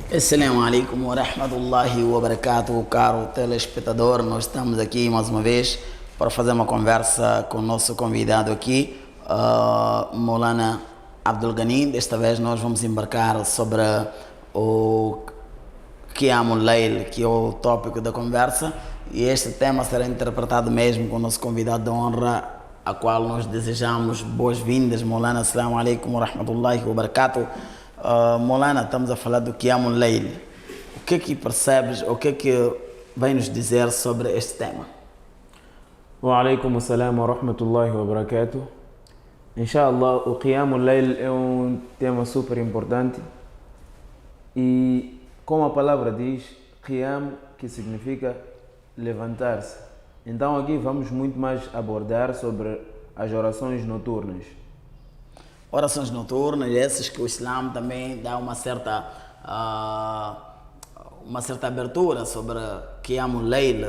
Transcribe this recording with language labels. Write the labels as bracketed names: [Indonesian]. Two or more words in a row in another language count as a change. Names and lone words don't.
[Arabic] السلام عليكم ورحمة الله وبركاته, [Portuguese] caro telespectador. Nós estamos aqui mais uma vez para fazer uma conversa com o nosso convidado aqui, Maulana Abdul Ghani. Desta vez nós vamos embarcar sobre o [Arabic] قيام الليل, [Portuguese] que é o tópico da conversa, e este tema será interpretado mesmo com o nosso convidado de honra, a qual nós desejamos boas-vindas. [Arabic] Maulana, السلام عليكم ورحمة الله وبركاته. [Portuguese] Maulana, estamos a falar do [Arabic] قيام الليل. [Portuguese] O que é que percebes, o que é que vem nos dizer sobre este tema? [Arabic] وعليكم السلام ورحمة الله وبركاته. [Portuguese] Inshallah, o [Arabic] قيام الليل [Portuguese] é um tema super importante e, como a palavra diz, Qiyam, que significa levantar-se. Então aqui vamos muito mais abordar sobre as orações noturnas. Orações noturnas, essas que o Islã também dá uma certa abertura sobre [Arabic] قيام الليل.